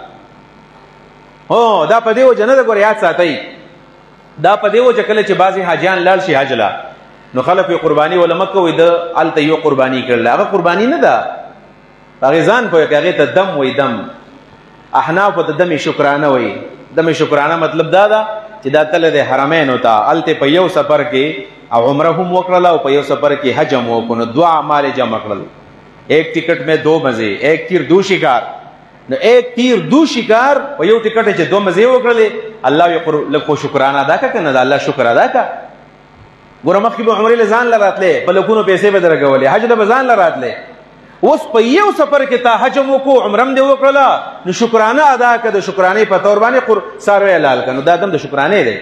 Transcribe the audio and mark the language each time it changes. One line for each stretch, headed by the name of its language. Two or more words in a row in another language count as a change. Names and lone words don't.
Pashto: هو دا په دې وجه نه ده ګوره یاد ساتئ دا په دې وجه کله چې بعضې حاجیان لاړ شي حج له نو خلک یې قرباني وله مه کوئ د هلته یو قرباني کړله هغه قرباني نه ده هغه ځان په هغه ته دم وای دم احناف په دم شکرانه وای دم شکرانه مطلب دا چې دا تل د حرمین وتا الته په یو سفر کې او عمره هم وکړه او په یو سفر کې حج هم وکړو نو دعا اعمال جمع کړل.
Urdu: ایک ٹکٹ میں دو مزے، ایک تیر دو شکار.
Pashto: نو
Urdu: ایک تیر دو شکار
Pashto: په یو ټکټ چې دو مزه وکړلې الله یې لکه شکرانه ادا کا کنه الله شکر ادا کا. ګوره مخکې به عمرې له ځان له راتلې په لکونو پیسې به درکولې، حج له به ځان له راتلې. اوس په یو سفر کې تا حج هم وکړو عمره هم دې وکړله نو شکرانه ادا که. د شکرانې په طور باندې څاروی حلال که نو دا دم د شکرانې دی.